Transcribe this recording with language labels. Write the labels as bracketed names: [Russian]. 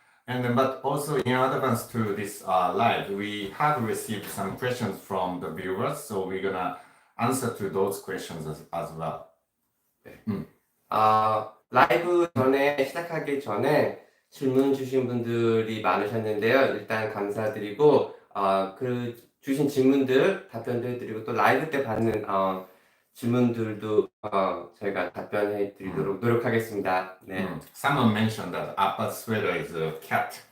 [English] And then, but also in advance to this live, we have received some questions from the viewers, so we're gonna answer to those questions as well. [Korean] 라이브 전에 시작하기 전에 질문 주신 분들이 많으셨는데요. 일단 감사드리고 그 주신 질문들 답변도 해드리고 또 라이브 때 받는 질문들도 저희가 답변해 드리도록 노력하겠습니다. 네. [English] Someone mentioned that Appa's sweater is a cat.